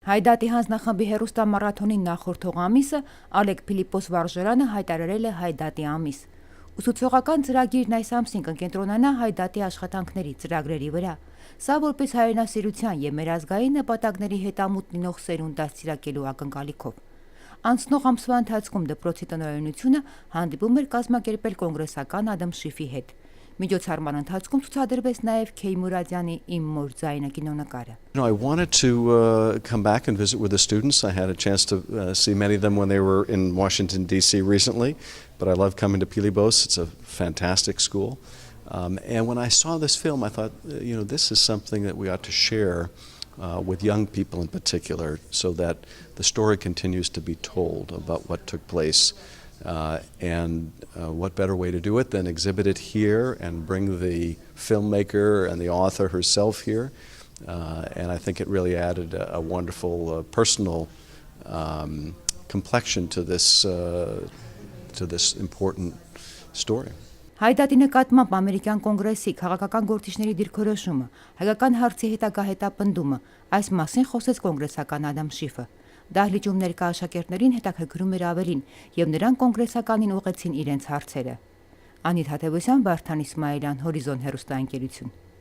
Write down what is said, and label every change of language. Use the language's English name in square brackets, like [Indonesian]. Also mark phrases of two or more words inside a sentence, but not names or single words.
[Armenian] Hye Tahdi հանձնախմբի հեռուստամարաթոնի նախորդող ամիսը Ալեքս Pilibos վարժարանը հայտարարել է Hye Tahdi ամիս։ Ուսուցողական ծրագիրն այս ամսին կկենտրոնանա Hye Tahdi աշխատանքների ծրագրերի վրա։ Սա որպես հայրենասիրության և մեր ազգային նպատակների հետ ամուր լինող սերունդ դաստիարակելու ակնկալիքով։ Անցնող ամսվա ընթացքում դպրոցի տնօրինությունը հանդիպում էր կազմակերպել կոնգրեսական Adam Schiff-ի հետ։ Միջոցառման ընթացքում ցուցադրվեց նաև Kay Mouradian-ի «Իմ մոր ձայնը» կինոնկարը։ [English] I wanted to come back and visit with the students. I had a chance to see many of them when they were in Washington, D.C. recently, but I love coming to Pilibos. It's a fantastic school. And when I saw this film, I thought, this is something that we ought to share with young people in particular, so that the story continues to be told about what took place. And what better way to do it than exhibit it here and bring the filmmaker and the author herself here. And I think it really added a wonderful personal complexion to this important story. [Armenian] Hye Tahdi նկատմամբ ամերիկյան կոնգրեսի քաղաքական գործիչների դիրքորոշումը, հայկական հարցի հետագա հետապնդումը, այս մասին խոսեց կոնգրեսական Adam Schiff-ը։ Դահլիճում ներկա աշակերտներին հետաքրքրում էր ավելին, և նրանք կոնգրեսականին ուղղեցին իրենց հարցերը։ Հye Tahdi, Վարդան Իսմայելյան, Հորիզոն հեռուստաընկերություն։